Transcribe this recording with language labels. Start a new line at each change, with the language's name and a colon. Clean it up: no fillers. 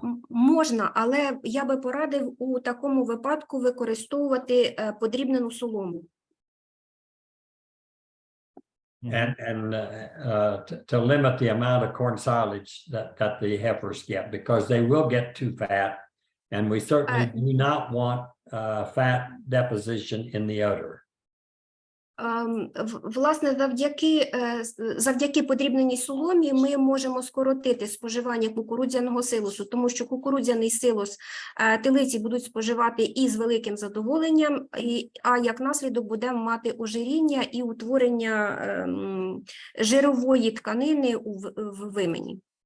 Ukrainian: Можна, але я би порадив у такому випадку використовувати подрібнену солому.
English: And to limit the amount of corn silage that the heifers get, because they will get too fat, and we certainly do not want fat deposition in the udder.
Ukrainian: Власне, завдяки подрібненій соломі ми можемо скоротити споживання кукурудзяного силосу, тому що кукурудзяний силос телиці будуть споживати із великим задоволенням, а як наслідок будемо мати ожиріння і утворення жирової тканини в вимені.